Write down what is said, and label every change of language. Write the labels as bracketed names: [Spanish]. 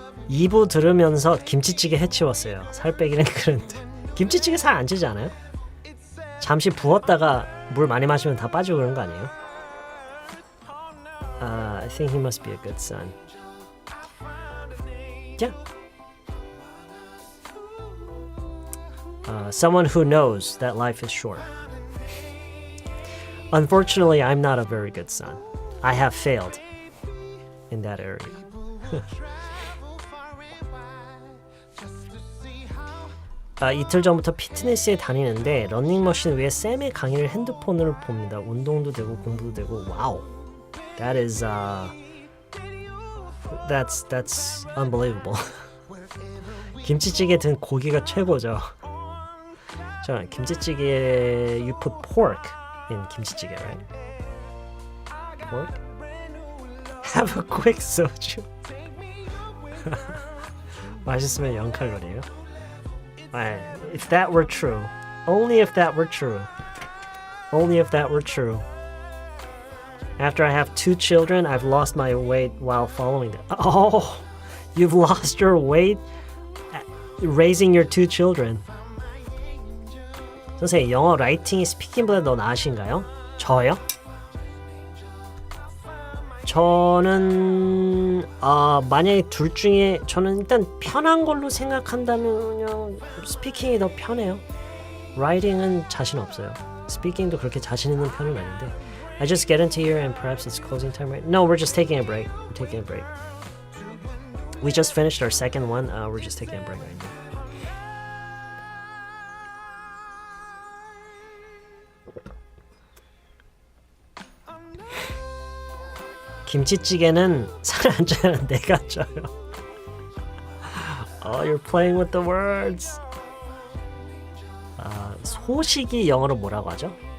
[Korean] 2부 들으면서 김치찌개 해치웠어요. 살 빼기는 그런데. 김치찌개 살 안 찌지 않아요? 잠시 부었다가 물 많이 마시면 다 빠지고 그런 거 아니에요? [English] I think he must be a good son. Yeah. Someone who knows that life is short. Unfortunately, I'm not a very good son. I have failed in that area. [Korean] 이틀 전부터 피트니스에 다니는데 러닝머신 위에 쌤의 강의를 핸드폰으로 봅니다. 운동도 되고 공부도 되고. 와우. [English] That is that's unbelievable. [Korean] 김치찌개 든 고기가 최고죠. [English] 자, 김치찌개 you put pork in 김치찌개, right? Pork? Have a quick soju. [Korean] 맛있으면 0칼로리예요. [English] If that were true, only if that were true, only if that were true. After I have 2 children, I've lost my weight while following them. Oh, you've lost your weight raising your 2 children. [Korean] 선생님, 영어 라이팅이 스피킹보다 더 나으신가요? 저요? 저는 만약에 둘 중에 저는 일단 편한 걸로 생각한다면요 스피킹이 더 편해요. 라이팅은 자신 없어요. 스피킹도 그렇게 자신 있는 편은 아닌데. [English] I just get into here and perhaps it's closing time right? No, we're just taking a break. We're taking a break. We just finished our second one. We're just taking a break right now. [Korean] 김치찌개는 살 안 쪄요. 내가 쪄요. [English] Oh, you're playing with the words. [Korean] 소식이 영어로 뭐라고 하죠?